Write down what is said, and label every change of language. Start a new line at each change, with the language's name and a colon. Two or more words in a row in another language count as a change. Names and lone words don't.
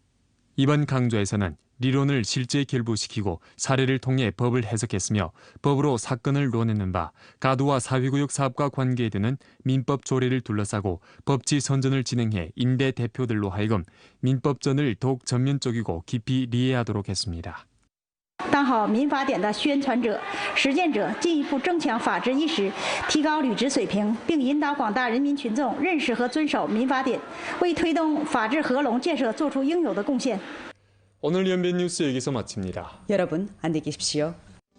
Korean: 이번 강좌에서는 리론을 실제에 결부시키고 사례를 통해 법을 해석했으며 법으로 사건을 논하는 바 가두와 사회구역 사업과 관계되는 민법 조례를 둘러싸고 법치 선전을 진행해 임대 대표들로 하여금 민법전을 더욱 전면적이고 깊이 이해하도록 했습니다.
Chinese: 当好民法典的宣传者、实践者，进一步增强法治意识，提高履职水平，并引导广大人民群众认识和遵守民法典，为推动法治合龙建设做出应有的贡献。
Korean: 오늘 연변 뉴스 여기서 마칩니다. 여러분 안녕히 계십시오.